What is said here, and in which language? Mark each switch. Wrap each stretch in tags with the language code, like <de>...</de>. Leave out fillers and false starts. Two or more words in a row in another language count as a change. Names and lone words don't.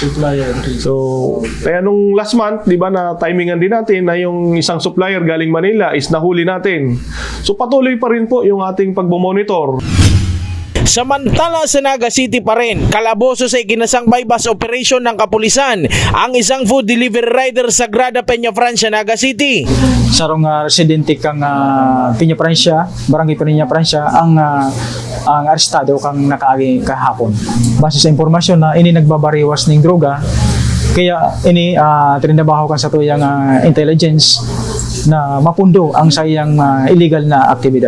<tl>So, kaya nung last month, di ba, na timingan din natin na yung isang supplier galing Manila is nahuli natin. So, patuloy pa rin po yung ating pagmomonitor. Samantala sa Naga City pa rin, kalaboso sa ikinasang</tl> <en>bypass operation</en> <tl>ng kapulisan ang isang</tl> <en>food delivery rider</en> <tl>sa Grada Peña Francia, Naga City.</tl> <bik>Sarong residente kang Peña Francia, Barangay Peña Francia, ang arestado kang nakaagi kahapon. Base sa impormasyon na ini nagbabariwas ng droga, kaya ini trinabaho kan sa tuyang intelligence na mapundo ang sayang illegal na aktibidad.</bik>